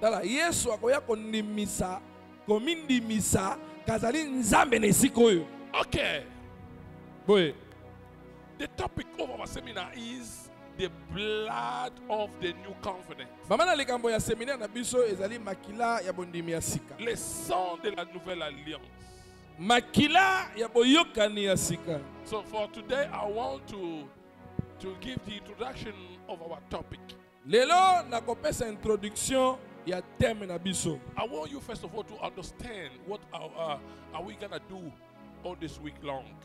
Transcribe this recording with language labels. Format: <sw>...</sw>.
<ln>Tala Yesu akoya konimisa komindimisa kazali nzambe na esika oyo.</ln> <en>Okay. Boy. The topic of our seminar is the blood of the new covenant.</en> <ln>Mama na likambo ya seminaire na biso ezali makila ya bondimi ya sika.</ln> <fr>Le sang de la nouvelle alliance.</fr> <ln>Makila ya boyokani ya sika.</ln> <en>So for today, I want to give the introduction of our topic.</en> <ln>Lelo nakopesa introduction ya theme na biso.</ln> <en>I want you first of all to understand what are we gonna do all this week long.</en>